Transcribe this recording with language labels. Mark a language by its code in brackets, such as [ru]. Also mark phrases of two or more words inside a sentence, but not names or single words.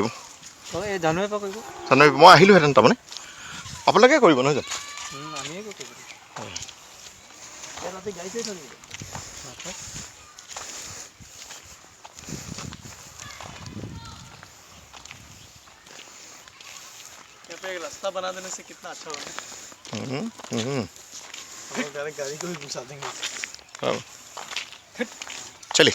[as] এই জানুৱাৰীৰ পৰা কৰিব জানুৱাৰী মই আহিলোঁহেঁতেন তাৰমানে আপোনালোকে কৰিব নহয় জানো আমিয়ে কৰিব তাতে গাড়ী চাই থৈ [hi] यहाँ पे एक रास्ता बना देने से कितना अच्छा होगा हम लोग डायरेक्ट गाड़ी को भी घुसा देंगे चलिए